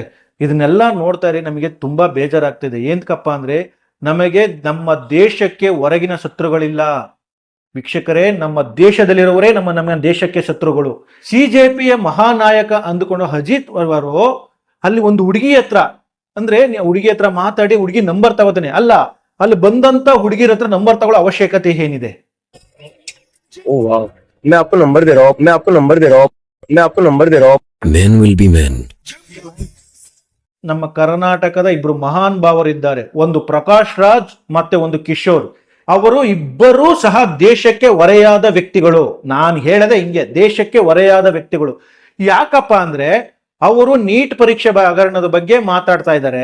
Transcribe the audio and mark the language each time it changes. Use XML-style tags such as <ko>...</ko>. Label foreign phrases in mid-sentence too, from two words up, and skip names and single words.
<kn>ಇದನ್ನೆಲ್ಲ ನೋಡ್ತಾ ಇದ್ರೆ ನಮಗೆ ತುಂಬಾ ಬೇಜಾರಾಗ್ತಿದೆ. ಏನಕ್ಕಪ್ಪ ಅಂದ್ರೆ ನಮಗೆ ನಮ್ಮ ದೇಶಕ್ಕೆ ಹೊರಗಿನ ಶತ್ರುಗಳಿಲ್ಲ ವೀಕ್ಷಕರೇ, ನಮ್ಮ ದೇಶದಲ್ಲಿರುವವರೇ ನಮ್ಮ ದೇಶಕ್ಕೆ ಶತ್ರುಗಳು. ಸಿಜೆಪಿಯ ಮಹಾನಾಯಕ ಅಂದುಕೊಂಡು ಅಜಿತ್ ಅವರು ಅಲ್ಲಿ ಒಂದು ಹುಡುಗಿ ಹತ್ರ, ಅಂದ್ರೆ ಹುಡುಗಿ ಹತ್ರ ಮಾತಾಡಿ ಹುಡುಗಿ ನಂಬರ್ ತಗೋತಾನೆ. ಅಲ್ಲ, ಅಲ್ಲಿ ಬಂದಂತ ಹುಡುಗಿರ ಹತ್ರ ನಂಬರ್ ತಗೊಳ್ಳೋ ಅವಶ್ಯಕತೆ ಏನಿದೆ?</kn> <hi>ओ वाह, मैं आपको नंबर दे रहा हूँ, मैं आपको नंबर दे रहा हूँ, मैं आपको नंबर दे रहा हूँ.</hi> <en>Men will be men.</en> <kn>ನಮ್ಮ ಕರ್ನಾಟಕದ ಇಬ್ರು ಮಹಾನ್ ಭಾವರಿದ್ದಾರೆ, ಒಂದು ಪ್ರಕಾಶ್ ರಾಜ್ ಮತ್ತೆ ಒಂದು ಕಿಶೋರ್. ಅವರು ಇಬ್ಬರೂ ಸಹ ದೇಶಕ್ಕೆ ಹೊರೆಯಾದ ವ್ಯಕ್ತಿಗಳು. ನಾನು ಹೇಳದೆ ಹಿಂಗೆ, ದೇಶಕ್ಕೆ ಹೊರೆಯಾದ ವ್ಯಕ್ತಿಗಳು. ಯಾಕಪ್ಪ ಅಂದ್ರೆ ಅವರು ನೀಟ್ ಪರೀಕ್ಷೆ ಹಗರಣದ ಬಗ್ಗೆ ಮಾತಾಡ್ತಾ ಇದ್ದಾರೆ.</kn>